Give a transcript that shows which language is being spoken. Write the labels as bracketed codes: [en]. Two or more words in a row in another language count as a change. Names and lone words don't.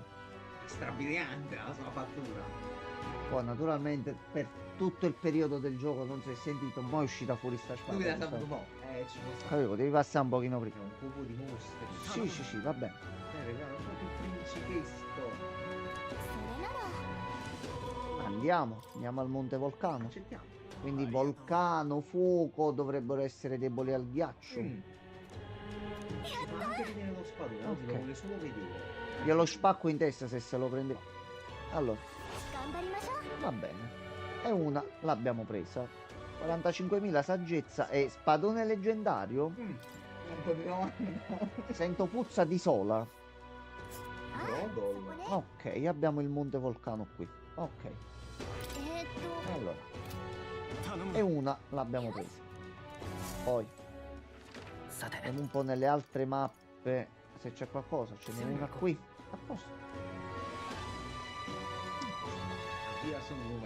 [it] strabiliante la sua fattura. Poi naturalmente per tutto il periodo del gioco non si è sentito, ma è uscita fuori sta spada. Lui l'ha giusto? saputo poco. Ci può stare. Capivo, devi passare un pochino prima. C'è un cubo di mostri. Sì, sì, sì, va bene. Guarda, un po' più principesco. [ja] それなら [it] Andiamo al Monte Volcano. Accettiamo. Quindi Volcano, fuoco dovrebbero essere deboli al ghiaccio. Ma anche vedere lo spadone, Ok. lo vuole solo vedere. Glielo spacco in testa se lo prende. Allora, [ja] 頑張りましょう。 [it] va bene. E una l'abbiamo presa. 45.000 saggezza e spadone leggendario. Un po' di domanda. Sento puzza di sola. [ja] あ、そこね。 [it] Ok, abbiamo il Monte Volcano qui. Ok, allora. E una l'abbiamo presa. Poi vediamo un po' nelle altre mappe se c'è qualcosa. Ce n'è una qui. A posto. Io sono Romeo.